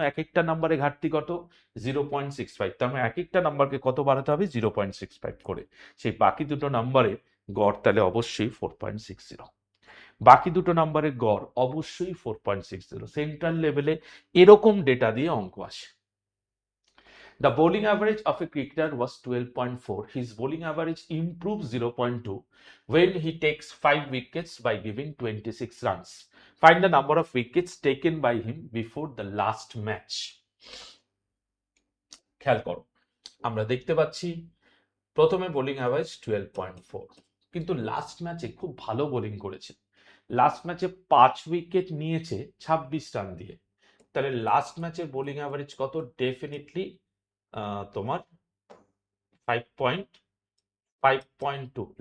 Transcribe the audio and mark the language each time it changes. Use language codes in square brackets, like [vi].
[bn] এক একটা নাম্বারে ঘাটতি কত? 0.65। তার মানে এক একটা নাম্বারকে কত বাড়াতে হবে? 0.65 করে। সেই বাকি দুটো নাম্বারে গড় তাহলে অবশ্যই 4.60। বাকি দুটো নাম্বারের গড় অবশ্যই 4.60। সেন্ট্রাল লেভেলে এরকম ডেটা দিয়ে অঙ্ক আসে। [en] The bowling average of a cricketer was 12.4. His bowling average improves 0.2 when he takes 5 wickets by giving 26 runs. Find the number of wickets taken by him before the last match. [bn] খেয়াল করো, আমরা দেখতে পাচ্ছি প্রথমে bowling average 12.4, কিন্তু last ম্যাচে খুব ভালো বোলিং করেছে। লাস্ট ম্যাচে 5 উইকেট নিয়েছে 26 রান দিয়ে। তাহলে লাস্ট ম্যাচে বোলিং অ্যাভারেজ কত? ডেফিনেটলি তোমার 5.2।